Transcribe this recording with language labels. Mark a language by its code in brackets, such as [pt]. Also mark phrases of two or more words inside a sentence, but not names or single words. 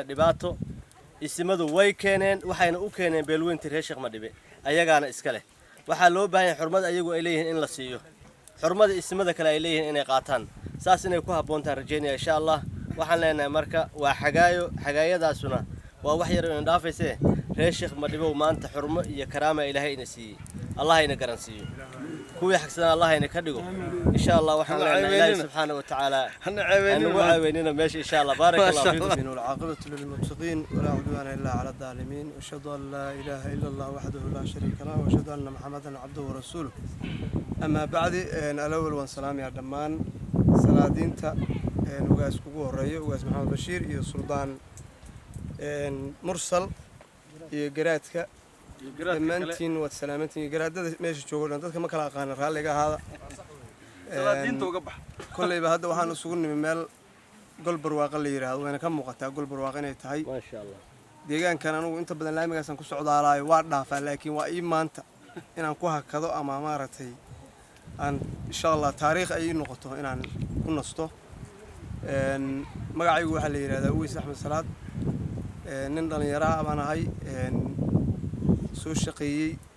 [so] dhibaato isimadu way keeneen waxayna u keeneen beelweyntii reer Sheekh Madhibe ayagaana iska leh waxaa loo baahan yahay xurmad ayagu ay leeyihiin in la siiyo xurmada isimada kale ay leeyihiin inay qaataan saas inay ku habboontaan rajeynaya [ar] إن شاء الله [so] waxaan leenahay marka waa xagaayadaasuna waa wax yar oo dhaafayse reer Sheekh Madhibe maanta xurmo iyo karaama ilaahay ina siiyay allah ina garansiiyo kuwii xaqsan allah ina ka dhigo [ar] إن شاء الله [so] waxaan leenahay ilaahay [ar] سبحانه وتعالى [so] hana caaweynina meesha [ar] إن شاء الله بارك الله فيكم والعاقبة للمتقين ولا عدوان إلا على الظالمين وأشهد أن لا إله إلا الله وحده لا شريك له وأشهد أن محمدا عبده ورسوله أما بعد الأول [so] wa salaam ya dhamaan salaadiinta ugaas kugu horeeyo ugaas maxamed bashiir iyo suldaan mursal iyo garaadka dhammaantiin waad salaamantiin garaadada meesha joogo dhan dadka ma kala aqaan raaliga ahaada salaadiinta uga bax kullayba hadda waxaan isugu nimi meel golbar waaqa la yiraahdo wayna ka muuqataa golbar waaqa inay tahay [ar] ما شاء الله [so] deegaankan anigu inta badan laamigaas aan ku socdaalaayo waa dhaafaa laakiin waa ii maanta inaan ku hakado ama maaragtay aan [ar] إن شاء الله [so] taariikh ay noqoto inaan ku nasto magacaygu waxa la yiraahdaa Uways Axmed Salaad nin dhalinyaro ah baan ahay soo shaqeeyay